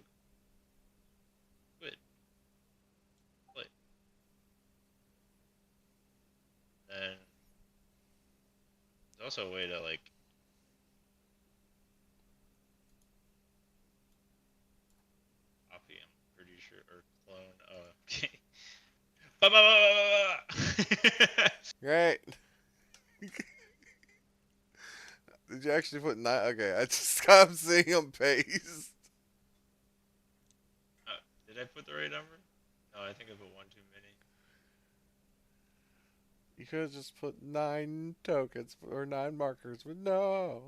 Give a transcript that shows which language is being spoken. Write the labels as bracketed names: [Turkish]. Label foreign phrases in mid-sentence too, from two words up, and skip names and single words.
[English] Squid. Play. Then there's also a way to like copy. I'm pretty sure or clone. Oh, okay. Ba, ba, ba, ba, ba, ba. Great. Did you actually put 9? Okay, I just stopped seeing him paste. Did I put the right number? No, I think I put one too many. You could have just put 9 tokens or 9 markers, but no.